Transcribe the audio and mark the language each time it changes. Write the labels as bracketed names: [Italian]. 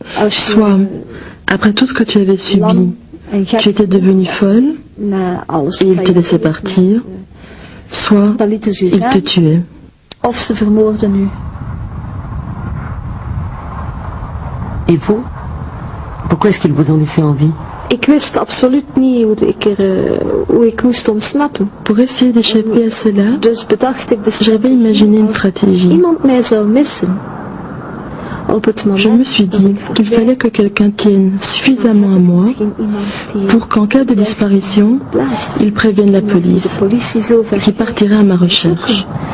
[French] Soit, après tout ce que tu avais subi, tu étais devenue folle et ils te laissaient partir, soit ils te tuaient. [Dutch] Of ze vermoorden u. [French] Et vous? Pourquoi est-ce qu'ils vous ont laissé en vie? [Dutch] Ik wist absoluut niet hoe ik moest ontsnappen. [French] Pour essayer d'échapper à cela, [Dutch] Dus bedacht ik [French] j'avais imaginé une stratégie. [Dutch] Iemand mij zou missen. Op het moment [French] je me suis dit qu'il fallait que quelqu'un tienne suffisamment à moi pour qu'en cas de disparition, il prévienne la police qui partirait à ma recherche.